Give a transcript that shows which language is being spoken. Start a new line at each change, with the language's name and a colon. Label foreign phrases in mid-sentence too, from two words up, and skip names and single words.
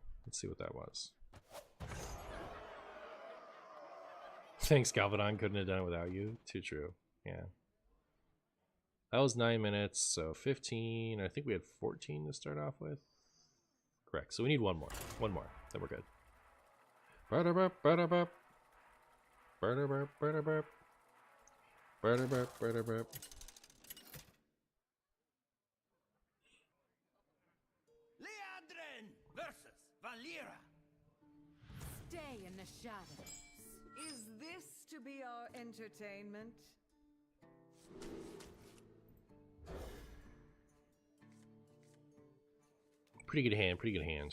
English: Let's see what that was. Thanks, Galvadon. Couldn't have done it without you. Too true. Yeah. That was 9 minutes, so 15. I think we had 14 to start off with. Correct. So we need one more. One more. Then we're good. Ba-da-bop, ba-da-bop. Ba-da-bop, ba-da-bop. Ba-da-bop, ba-da-bop. Leadrin versus Valera. Stay in the shadows. Is this to be our entertainment? Pretty good hand, pretty good hand.